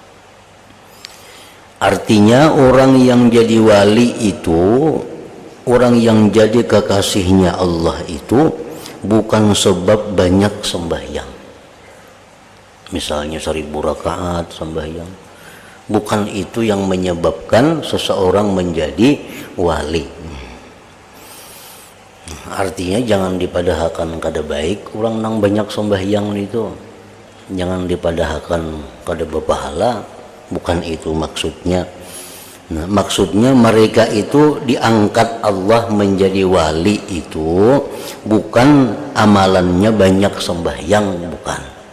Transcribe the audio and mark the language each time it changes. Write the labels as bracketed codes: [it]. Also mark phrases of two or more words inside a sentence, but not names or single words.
[id] Artinya orang yang jadi wali itu, orang yang jadi kekasihnya Allah itu bukan sebab banyak sembahyang. Misalnya 1000 rakaat sembahyang. Bukan itu yang menyebabkan seseorang menjadi wali. [bjn] Artinya jangan dipadahakan kada baik orang nang banyak sembahyang itu. Jangan dipadahakan kada berpahala. [id] Bukan itu maksudnya. Nah, maksudnya mereka itu diangkat Allah menjadi wali itu bukan amalannya banyak sembahyang, bukan.